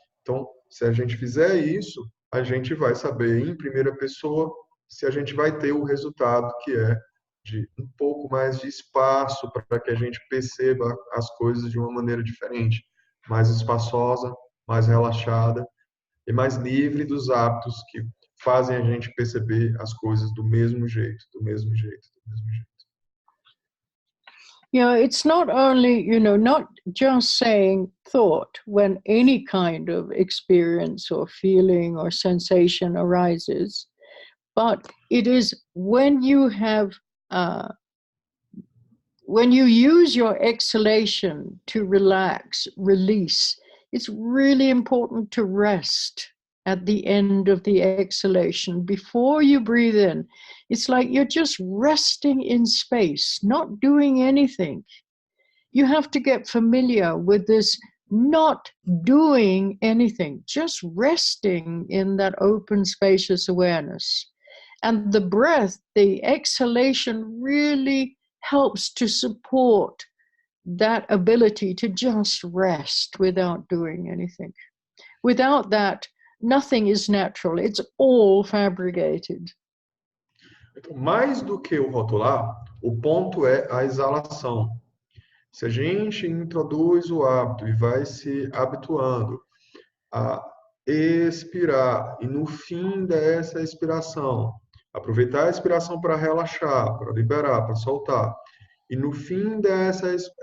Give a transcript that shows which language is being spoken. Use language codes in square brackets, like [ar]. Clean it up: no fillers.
[pt] Então, se a gente fizer isso, a gente vai saber em primeira pessoa se a gente vai ter o resultado que é de um pouco mais de espaço para que a gente perceba as coisas de uma maneira diferente, mais espaçosa, mais relaxada e mais livre dos hábitos que fazem a gente perceber as coisas do mesmo jeito, do mesmo jeito, do mesmo jeito. [en] It's not only, not just saying thought when any kind of experience or feeling or sensation arises, but it is when you have when you use your exhalation to relax, release, it's really important to rest at the end of the exhalation before you breathe in. It's like you're just resting in space, not doing anything. You have to get familiar with this not doing anything, just resting in that open, spacious awareness. And the breath, the exhalation really helps to support that ability to just rest without doing anything. Without that, nothing is natural. It's all fabricated. [pt] Então, mais do que o rotular, o ponto é a exalação. Se a gente introduz o hábito e vai se habituando a expirar, e no fim dessa expiração, aproveitar a expiração para relaxar, para liberar, para soltar, e no fim dessa